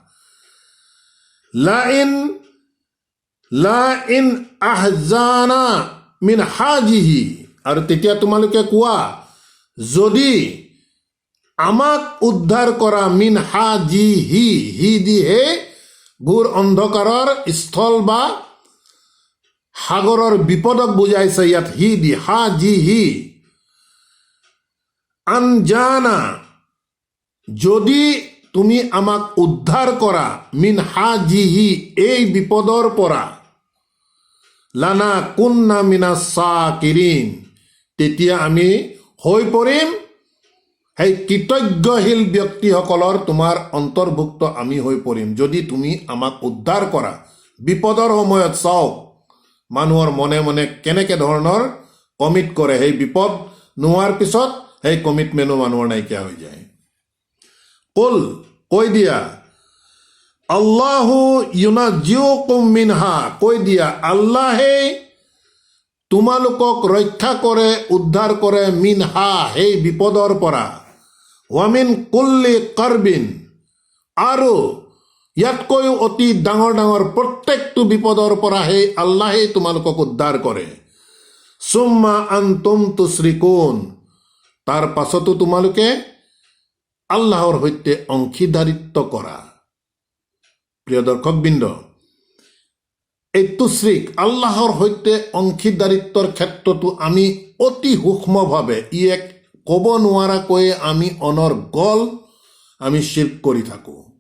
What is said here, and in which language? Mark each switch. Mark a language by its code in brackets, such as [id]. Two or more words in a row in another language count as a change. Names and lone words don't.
[ar] لئن أنجانا من هذه, [as] আৰু তেতিয়া তোমালোকে কোৱা, যদি আমাক উদ্ধাৰ কৰা, [ar] من هذه, [as] হি দি হে ঘোৰ অন্ধকাৰৰ স্থল বা সাগৰৰ বিপদক বুজাইছে ইয়াত হি দি, হাজিহি। আনজানা, যদি তুমি আমাক উদ্ধাৰ কৰা, [ar] من هذه, [as] এই বিপদৰ পৰা, [ar] لنكونن من الشاكرين, [as] তেতিয়া আমি হৈ পৰিম সেই কৃতজ্ঞশীল ব্যক্তিসকলৰ তোমাৰ অন্তৰ্ভুক্ত আমি হৈ পৰিম, যদি তুমি আমাক উদ্ধাৰ কৰা। বিপদৰ সময়ত চাওক মানুহৰ মনে মনে কেনেকে ধৰণৰ কমিট কৰে, সেই বিপদ নোহোৱাৰ পিছত সেই কমিটমেণ্টো মানুহৰ নাইকিয়া হৈ যায়। কুল, কৈ দিয়া, [ar] الله ينجيكم منها, [as] কৈ দিয়া, আল্লাহে তোমালোকক ৰক্ষা কৰে, উদ্ধাৰ কৰে, মিনহা, সেই বিপদৰ পৰা, [ar] ومن كل كرب, [as] আৰু ইয়াতকৈও অতি ডাঙৰ ডাঙৰ প্ৰত্যেকটো বিপদৰ পৰা সেই আল্লাহেই তোমালোকক উদ্ধাৰ কৰে। [ar] ثم أنتم تشركون, [as] তাৰ পাছতো তোমালোকে আল্লাহৰ সৈতে অংশীদাৰিত্ব কৰা। প্ৰিয় দৰ্শকবৃন্দ, এই তুশ্ৰিক আল্লাহৰ সৈতে অংশীদাৰিত্বৰ ক্ষেত্ৰতো আমি অতি সূক্ষ্মভাৱে এক ক'ব নোৱাৰাকৈয়ে আমি অনৰ্গল আমি শিৰ্ক কৰি থাকোঁ।